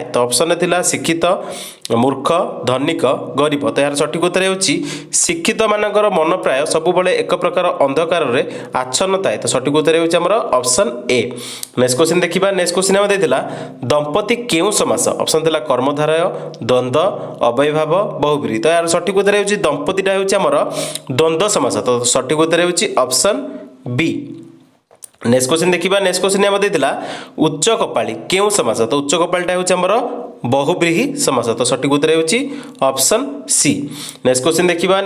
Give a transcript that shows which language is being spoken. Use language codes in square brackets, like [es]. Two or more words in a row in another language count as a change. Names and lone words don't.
[or] ତ ଅପ୍ସନ ଥିଲା ଶିକ୍ଷିତ ମୂର୍ଖ ଧନିକ ଗରିବ। ତ ୟାର ସଠିକ ଉତ୍ତର ହେଉଛି ଶିକ୍ଷିତ ମାନଙ୍କର ମନ ପ୍ରାୟ ସବୁ ବେଳେ ଏକ ପ୍ରକାର ଅନ୍ଧକାର ରେ ଆଚ୍ଛନ୍ନ ଥାଏ। ତ ସଠିକ ଉତ୍ତର ହେଉଛି ଆମର [en] option A. next question [or] ଦେଖିବା। [en] next question [or] ଆମେ ଦେଇଥିଲା ଦମ୍ପତି କେଉଁ ସମାସ ଅପ୍ସନ ଥିଲା କର୍ମଧାରୟ ଦ୍ୱନ୍ଦ୍ୱ ଅବ୍ୟୟୀଭାବ ବହୁବ୍ରୀହି। ତ ୟାର ସଠିକ ଉତ୍ତର ହେଉଛି ଦମ୍ପତିଟା ହେଉଛି ଆମର ଦ୍ୱନ୍ଦ୍ୱ ସମାସ। ତ ସଠିକ ଉତ୍ତର ହେଉଛି [en] option B. next question [or] ଦେଖିବା। [en] next question [or] ଆମେ ଦେଇଥିଲା ଉଚ୍ଚ କପାଳୀ କେଉଁ ସମାସ। ତ ଉଚ୍ଚ କପାଳୀଟା ହେଉଛି ଆମର ବହୁବ୍ରୀହି ସମାସ। ତ ସଠିକ ଉତ୍ତର ହେଉଛି [en] option C. next question [or] ଦେଖିବା।